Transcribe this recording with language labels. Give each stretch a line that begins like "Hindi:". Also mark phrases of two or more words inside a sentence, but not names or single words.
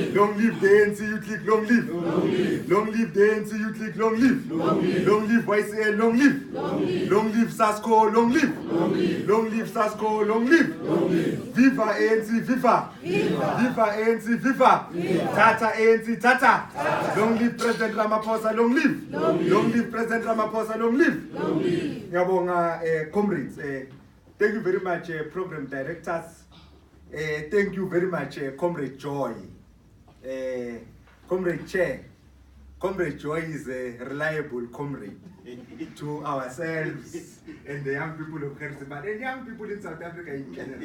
English: Long live the ANC Youth League, long live. Long live the ANC Youth League, long live. Long live YCL, long live. Long live SASCO, long live. Long live SASCO, long live. Viva ANC, viva. Viva ANC, viva. Tata ANC, tata. Long live President Ramaphosa, long live. Long live President Ramaphosa, long live.
Zulu: Ngiyabonga comrades.
English: Thank you very much, program directors. Thank you very much, Comrade Joy. Comrade Chair. Comrade Joy is a reliable comrade to ourselves and the young people of Gert Sibande and young people in South Africa in general.